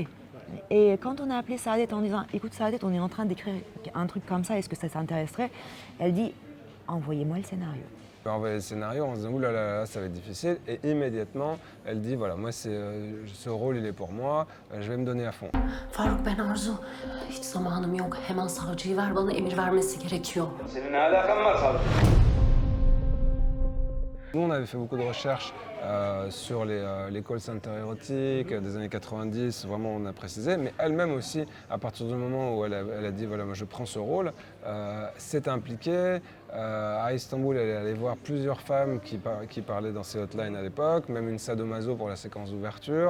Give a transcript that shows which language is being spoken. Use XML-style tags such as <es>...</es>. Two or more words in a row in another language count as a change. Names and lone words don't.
<fr>Et quand on a appelé Saadet en disant « Écoute Saadet, on est en train d'écrire un truc comme ça, est-ce que ça t'intéresserait ?» Elle dit « Envoyez-moi le scénario. » On a envoyé le scénario, on se dit « Ouh là là, ça va être difficile » et immédiatement, elle dit « Voilà, moi ce rôle il est pour moi, je vais me donner à fond. »</fr> <tr>Faruk, ben Arzu. Hiç zamanım yok. Hemen savcıyı ver, bana emir vermesi gerekiyor. Senin ne alakan var savcı?</tr> <fr>Nous, on avait fait beaucoup de recherches sur les</fr> <en>call centers</en> <fr>érotiques des années 90, vraiment on a précisé, mais elle-même aussi, à partir du moment où elle a dit voilà, moi je prends ce rôle, s'est impliquée. À Istanbul, elle est allée voir plusieurs femmes qui parlaient dans ces hotlines à l'époque, même une sadomaso pour la séquence d'ouverture.</fr>